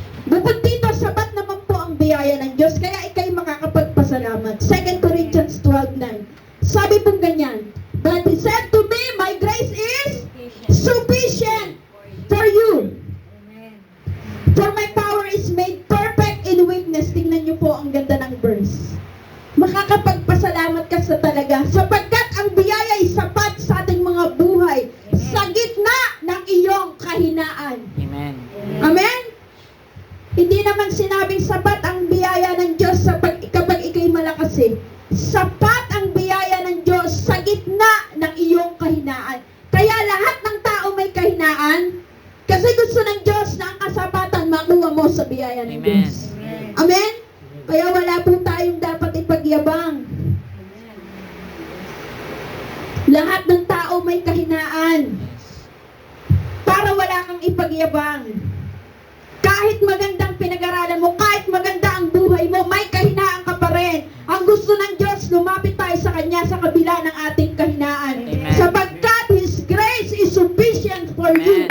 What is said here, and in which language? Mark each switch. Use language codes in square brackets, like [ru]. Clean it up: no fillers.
[tl] Bukod dito, sapat naman po ang biyaya ng Diyos, kaya ikay makakapagpasalamat. 2 Corinthians 12:9. Sabi pong ganyan, [en] But He said to me, my grace is sufficient for you. For my power is made perfect in weakness. [tl] Tingnan niyo po ang ganda ng verse. Makakapagpasalamat ka sa talaga sapagkat ang biyaya ay sapat sa ating mga buhay sa gitna ng iyong kahinaan. Amen. Amen? Hindi naman sinabing sapat ang biyaya ng Diyos kapag ikay malakas eh. Sapat ang biyaya ng Diyos sa gitna ng iyong kahinaan. Kaya lahat ng tao may kahinaan kasi gusto ng Diyos na ang kasapatan makuha mo sa biyaya ng Amen. Diyos. Amen? Kaya wala po tayong dapat ipagyabang. Lahat ng tao may kahinaan. Para wala kang ipagyabang. Kahit magandang pinag-aralan mo, kahit maganda ang buhay mo, may kahinaan ka pa rin. Ang gusto ng Diyos, lumapit tayo sa Kanya sa kabila ng ating kahinaan. Amen. Sapagkat [en] His grace is sufficient for you